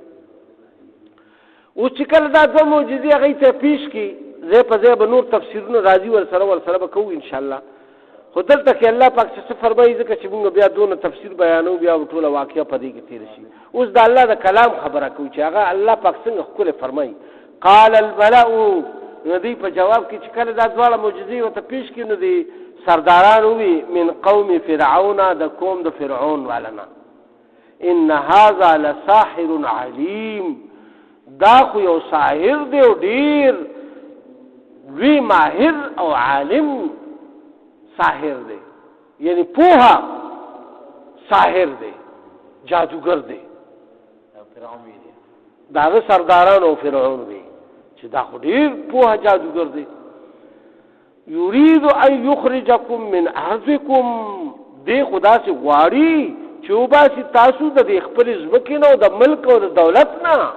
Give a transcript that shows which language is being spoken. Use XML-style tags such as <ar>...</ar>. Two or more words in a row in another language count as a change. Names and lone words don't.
<ps>اوس چې کله دا دوه معجزې هغې ته پیش کړي ځای په ځای به نور تفسیرونه راځي ورسره به کوو انشاءالله خو دلته کې الله پاک څه فرمایي ځکه چې موږ بیا دونه تفسیر بیانو بیا ټوله واقعه په دې کې تېره شي اوس د الله د کلام خبره کوو چې هغه الله پاک څنګه ښکلی فرمایي</ps> <ar>قال الملأ</ar> <ps>نو دوی په جواب کې چې کله دا دواړه معجزې ورته پیش کړي نو د سرداران ووي</ps> <ar>من قوم فرعون</ar> <ps>د قوم د فرعون</ps> <ar>والنا ان هذا لساحر علیم</ar> <ps>دا خو یو ساحر دی او ډېر لوی ماهر او عالم ساحر دی یعنی پوها ساحر دی جادوگر دی داغه سرداران او فرعون وی چې دا خو ډېر پوها جادوگر دی</ps> <ar>یرید ان یخرجکم من ارضکم</ar> <ps>دی خدا سے غواړي چې وباسي تاسو د خپل ځمکې نه او د ملک او د دولت نه</ps>